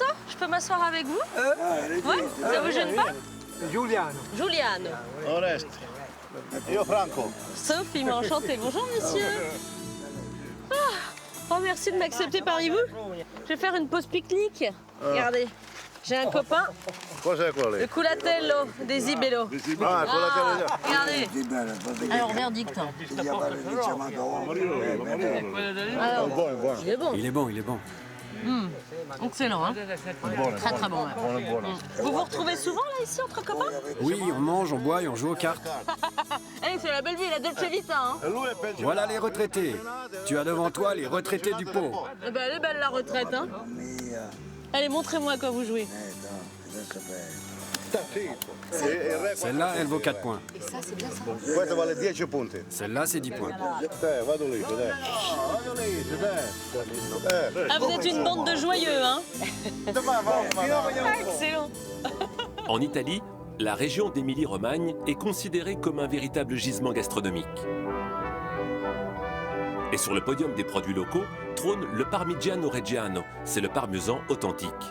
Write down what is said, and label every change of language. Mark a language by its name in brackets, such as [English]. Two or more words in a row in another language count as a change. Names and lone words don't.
[French] Je peux m'asseoir avec vous? Oui? Ça vous gêne pas? [Italian] Giuliano. Oreste. Io Franco. [French] Sophie m'a enchanté. Bonjour, monsieur. Oh, merci de m'accepter parmi vous. Je vais faire une pause pique-nique. Regardez, j'ai un copain. [Italian] Cos'è quello lì? [French] Le Culatello des Ibello. Ah, Culatello. Regardez. Alors, verdict. Alors, il est bon. Il est bon, il est bon. Excellent, hein? Très très bon. Ouais. Vous vous retrouvez souvent là ici entre copains? Oui, on mange, on boit et on joue aux cartes. Eh, c'est la belle vie, [Italian] la Dolce Vita, [French] hein? Voilà les retraités. Tu as devant toi les retraités du pot. Eh ben, elle est belle la retraite, hein? Allez, montrez-moi à quoi vous jouez. Celle-là, elle vaut 4 points. Et ça, c'est bien ça. [Italian] Questa vale 10 punti. [French] Celle-là, c'est 10 points. [Italian] Vado lì, dai. [French] Ah, vous êtes une bande de joyeux, hein? Excellent. En Italie, la région d'Émilie-Romagne est considérée comme un véritable gisement gastronomique. Et sur le podium des produits locaux trône le Parmigiano Reggiano, c'est le parmesan authentique.